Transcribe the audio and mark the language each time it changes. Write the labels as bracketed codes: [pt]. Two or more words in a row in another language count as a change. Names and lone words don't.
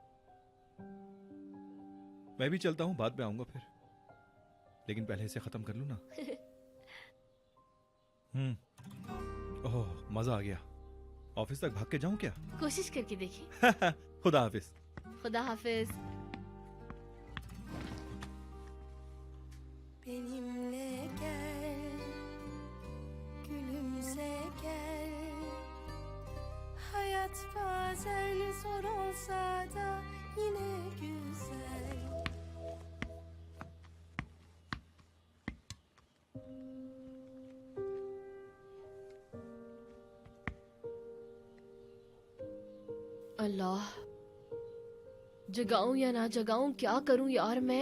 [hi] मैं भी चलता हूँ, बाद में आऊंगा फिर, लेकिन पहले इसे खत्म कर लूं ना। ओह, मजा आ गया। ऑफिस तक भाग के जाऊं क्या? कोशिश करके देखिए। खुदा हाफिज। खुदा हाफिज। [tr] Benimle gel, gülümse gel. Hayat bazen zor olsa da yine güzel. [hi] अल्लाह, जगाऊं या ना जगाऊं, क्या करूं यार मैं?